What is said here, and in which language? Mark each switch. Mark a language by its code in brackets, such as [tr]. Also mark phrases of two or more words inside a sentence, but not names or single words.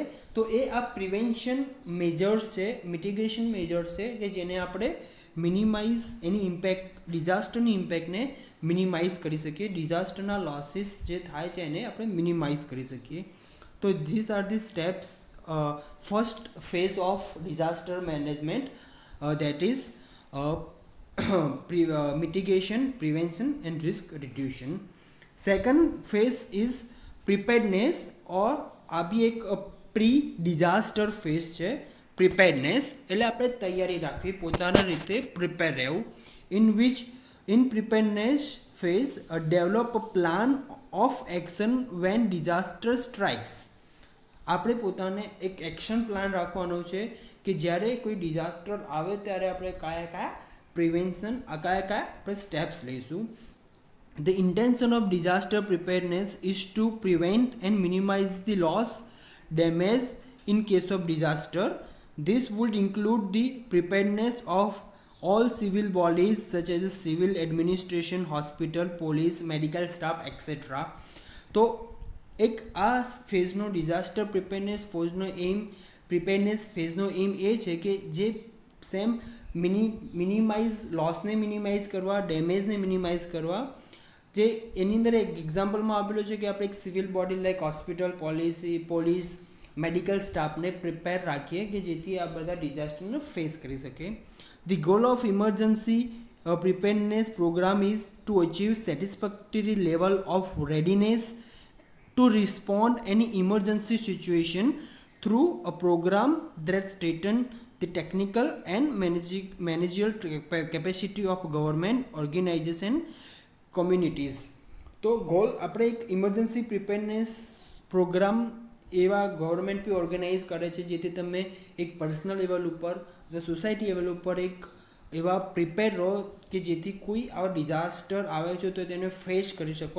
[gu] તો એ આ [en] prevention measures [gu] છે, [en] mitigation measures [gu] છે કે જેને આપણે મિનિમાઇઝ એની ઇમ્પેક્ટ, ડિઝાસ્ટરની ઇમ્પેક્ટને મિનિમાઇઝ કરી શકીએ, ડિઝાસ્ટરના લોસીસ જે થાય છે એને આપણે મિનિમાઇઝ કરી શકીએ. [en] તો this are the steps, first phase of disaster management, that is mitigation, prevention and risk reduction. Second phase is preparedness, or [gu] આ બી એક [en] pre disaster phase [gu] છે. પ્રિપેરનેસ એટલે આપણે તૈયારી રાખવી, પોતાના રીતે પ્રિપેર રહેવું. [en] in preparedness phase develop a plan of action when disaster strikes. [gu] આપણે પોતાને એક [en] action plan [gu] રાખવાનો છે કે જ્યારે કોઈ ડિઝાસ્ટર આવે ત્યારે આપણે કયા પ્રિવેન્શન, કયા આપણે સ્ટેપ્સ લઈશું. [en] The intention of disaster preparedness is to prevent and minimize the loss, damage in case of disaster. This would include the preparedness of all civil bodies such as civil administration, hospital, police, medical staff, etc. [gu] તો એક આ ફેઝનો [en] disaster preparedness [gu] ફેઝનો એમ એ છે કે જે સેમ મિનિમાઇઝ, લોસને મિનિમાઇઝ કરવા, ડેમેજને મિનિમાઇઝ કરવા, જે એની અંદર એક એક્ઝામ્પલમાં આપેલું છે કે આપણે એક [en] civil body like hospital, [gu] પોલીસ, મેડિકલ સ્ટાફને પ્રિપેર રાખીએ કે જેથી આ બધા ડિઝાસ્ટરને ફેસ કરી શકે. [en] the goal of emergency preparedness program is to achieve satisfactory level of readiness to respond any emergency situation through a program that strengthens the technical and managerial capacity of government organization communities. [gu] તો ગોલ આપણે એક [en] emergency preparedness program [gu] એવા ગવર્મેન્ટ બી ઓર્ગેનાઇઝ કરે છે જેથી તમે એક [en] personal level [gu] ઉપર, [en] society level [gu] ઉપર એક એવા પ્રિપેર રહો કે જેથી કોઈ આવા ડિઝાસ્ટર આવે છે તો તેને ફેસ કરી શકો.